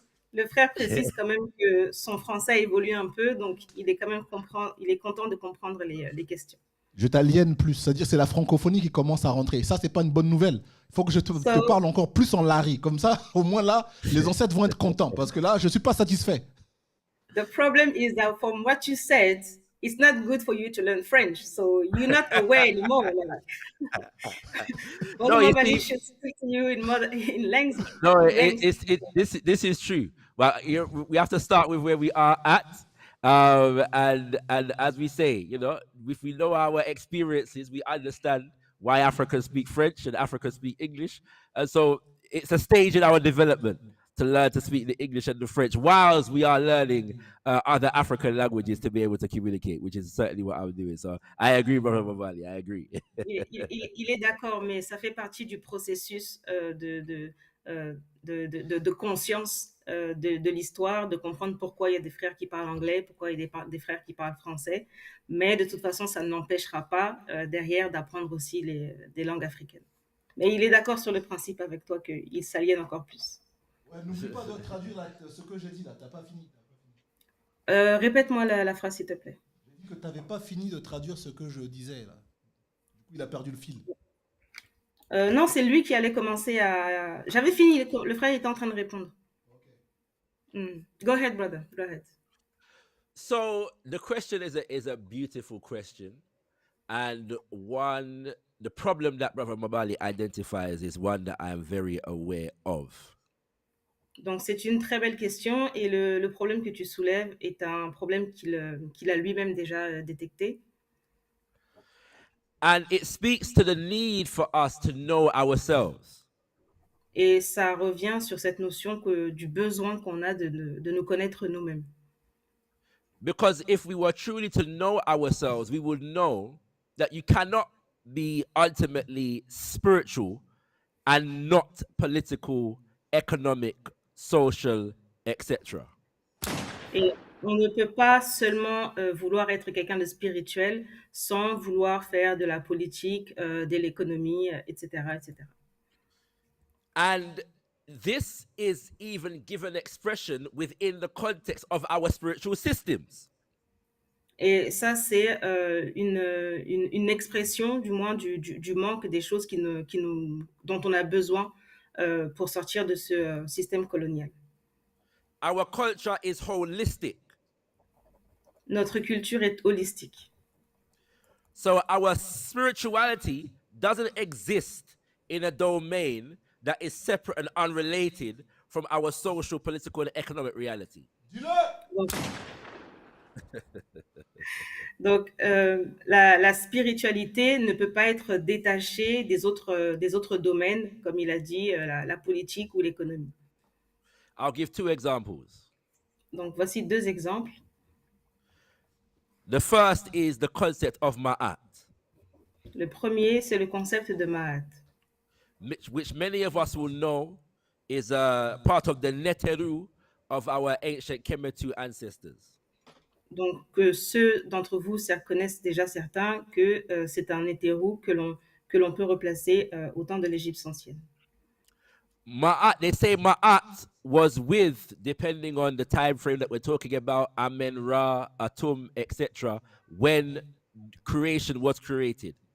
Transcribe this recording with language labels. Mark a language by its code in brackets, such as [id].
[fr] Le frère précise quand même que son français évolue un peu, donc il est quand même il est content de comprendre les questions. Je t'aliène plus, c'est-à-dire c'est la francophonie qui commence à rentrer. Ça, c'est pas une bonne nouvelle. Il faut que je te parle encore plus en Larry. Comme ça, au moins là, les ancêtres vont être contents, parce que là, je suis pas satisfait. [en] The problem is that from what you said, it's not good for you to learn French, so you're not aware anymore. No, you see, should speak to you in language. no, this is true. Well, we have to start with where we are at, and as we say, if we know our experiences, we understand why Africans speak French and Africans speak English, and so it's a stage in our development to learn to speak the English and the French, whilst we are learning other African languages to be able to communicate, which is certainly what I'm doing. So I agree, Brother Mabali, I agree. [fr] Il est d'accord, mais ça fait partie du processus de conscience de l'histoire, de comprendre pourquoi il y a des frères qui parlent anglais, pourquoi il y a des frères qui parlent français. Mais de toute façon, ça ne n'empêchera pas derrière d'apprendre aussi des langues africaines. Mais il est d'accord sur le principe avec toi qu'il s'aliène encore plus. Ouais, n'oublie pas de traduire ce que j'ai dit là, t'as pas fini. Répète-moi la phrase, s'il te plaît. J'ai dit que tu n'avais pas fini de traduire ce que je disais là. Du coup, il a perdu le fil. Non, c'est lui qui allait commencer à. J'avais fini, le frère était en train de répondre. [en] Okay. Go ahead, brother. Go ahead. So the question is a beautiful question, and the problem that Brother Mabali identifies is one that I am very aware of. [fr] Donc c'est une très belle question, et le problème que tu soulèves est un problème qu'il a lui-même déjà détecté. [en] And it speaks to the need for us to know ourselves. [fr] Et ça revient sur cette notion du besoin qu'on a de nous connaître nous-mêmes. [en] Because if we were truly to know ourselves, we would know that you cannot be ultimately spiritual and not political, economic, social, etc. [fr] On ne peut pas seulement vouloir être quelqu'un de spirituel sans vouloir faire de la politique, de l'économie, etc., etc. [en] And this is even given expression within the context of our spiritual systems. [fr] Et ça, c'est une expression, du moins, du manque des choses dont on a besoin pour sortir de ce système colonial. [en] Our culture is holistic. [fr] Notre culture est holistique. [en] So our spirituality doesn't exist in a domain that is separate and unrelated from our social, political, and economic reality. [fr] Donc, la spiritualité ne peut pas être détachée des autres domaines, comme il a dit, la politique ou l'économie. [en] I'll give two examples. [fr] Donc, voici deux exemples. [en] The first is the concept of ma'at, [fr] Le premier, c'est le concept de Ma'at, [en] which many of us will know is a part of the neteru of our ancient Kemetu ancestors. [fr] Donc, ceux d'entre vous connaissent déjà certains que c'est un hétéro que l'on peut replacer au temps de l'Égypte ancienne. [en] Ma'at, they say Ma'at was with, depending on the time frame that we're talking about, Amen Ra, Atum, etc., when creation was created.